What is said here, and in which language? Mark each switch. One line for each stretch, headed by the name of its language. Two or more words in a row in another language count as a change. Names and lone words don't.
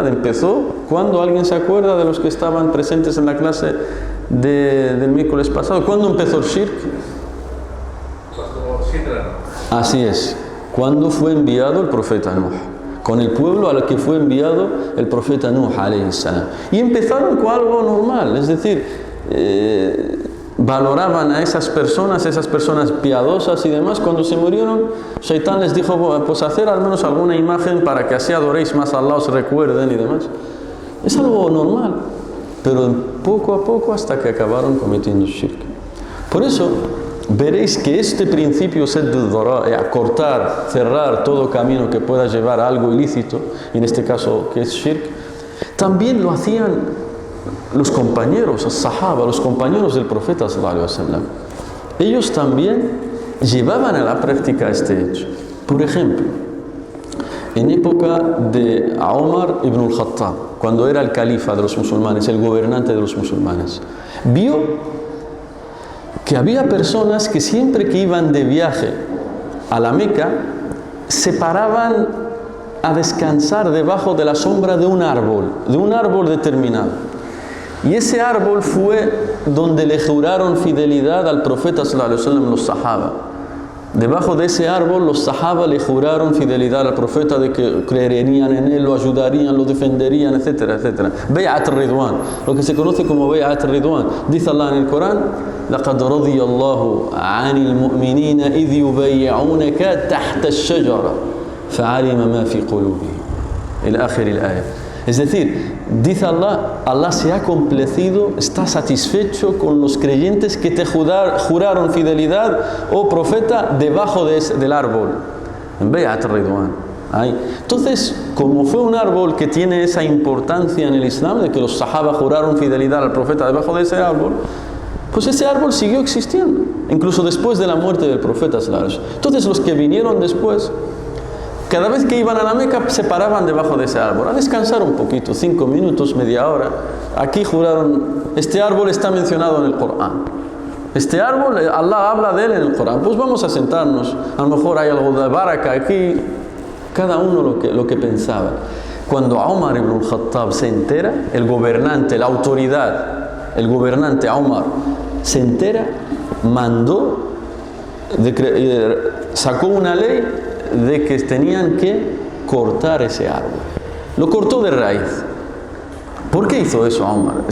Spanish: Empezó cuando, ¿alguien se acuerda de los que estaban presentes en la clase del miércoles pasado? ¿Cuándo empezó el shirk? Así es, cuando fue enviado el profeta Nuh, con el pueblo al que fue enviado el profeta Nuh
Arabic: عليه السلام.
Spanish: Y empezaron con algo normal, es decir, valoraban a esas personas piadosas y demás. Cuando se murieron, Shaitán les dijo: pues hacer al menos alguna imagen para que así adoréis más a Allah, os recuerden y demás. Es algo normal, pero poco a poco hasta que acabaron cometiendo shirk. Por eso veréis que este principio cortar, cerrar todo camino que pueda llevar a algo ilícito, en este caso que es shirk, también lo hacían los compañeros, los sahaba, los compañeros del profeta
Arabic: صلى الله عليه وسلم.
Spanish: Ellos también llevaban a la práctica este hecho. Por ejemplo, en época de Omar ibn al-Khattab, cuando era el califa de los musulmanes, el gobernante de los musulmanes, vio que había personas que siempre que iban de viaje a la Meca se paraban a descansar debajo de la sombra de un árbol determinado. Y ese árbol fue donde le juraron fidelidad al profeta
Arabic: صلى الله عليه وسلم
Spanish: los sahaba. Debajo de ese árbol los sahaba le juraron fidelidad al profeta, de que creerían en él, lo ayudarían, lo defenderían, etcétera, etcétera. Bay'at al-Ridwan, lo que se conoce como Bay'at al-Ridwan. Dice Allah en el Corán:
Arabic: لقد رضي الله عن المؤمنين إذ يبايعونك تحت الشجرة فعلم ما في قلوبهم إلى آخر الآية.
Spanish: Es decir, dice Allah se ha complacido, está satisfecho con los creyentes que te juraron fidelidad, oh profeta, debajo del árbol. En Bay'at al-Ridwan. Entonces, como fue un árbol que tiene esa importancia en el Islam, de que los sahaba juraron fidelidad al profeta debajo de ese árbol, pues ese árbol siguió existiendo, incluso después de la muerte del profeta
Arabic: صلى الله عليه وسلم.
Spanish: Entonces, los que vinieron después, cada vez que iban a la Meca, se paraban debajo de ese árbol a descansar un poquito, 5 minutos, media hora. Aquí juraron: este árbol está mencionado en el Corán, este árbol, Allah habla de él en el Corán, pues vamos a sentarnos, a lo mejor hay algo de baraka aquí. Cada uno lo que pensaba. Cuando Omar ibn al-Khattab se entera, el gobernante, la autoridad, el gobernante Omar se entera, sacó una ley de que tenían que cortar ese árbol. Lo cortó de raíz. ¿Por qué hizo eso Omar?